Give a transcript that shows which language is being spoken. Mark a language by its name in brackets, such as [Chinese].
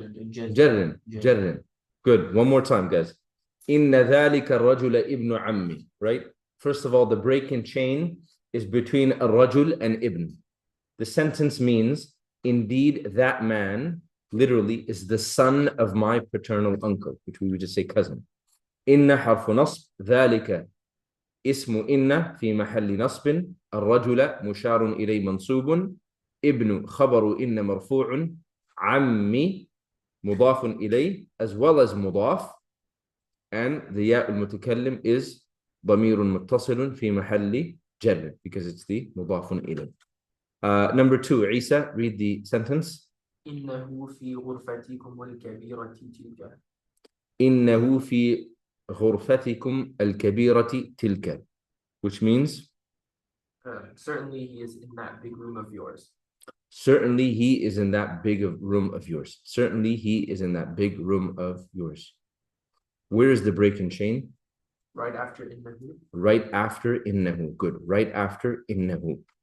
[English] جر. Good. One more time, guys. [Arabic] إن ذلك الرجل ابن عمي. [English] Right? First of all, the break in chain is between a rajul and ibn. The sentence means, indeed, that man literally is the son of my paternal uncle, which we would just say cousin. [Arabic] Inna harfu nasb, ذلك اسم إن في محل نصب الرجل مشار إليه منصوب ابن خبر إن مرفوع عمي مضاف إليه [English] as well as [Arabic] مضاف and the ياء المتكلم is ضمير متصل في محل جر [English] because it's the [Arabic] مضاف إليه. [English] Number 2, Isa, read the sentence. [Arabic] إنه في غرفتكم الكبيرة تلك. إنه في غرفتكم الكبيرة تلك, [English] which means Certainly he is in that big room of yours. certainly he is in that big room of yours. Certainly he is in that big room of yours. Where is the break in chain? Right after إنه. Right after إنه. Good. Right after إنه.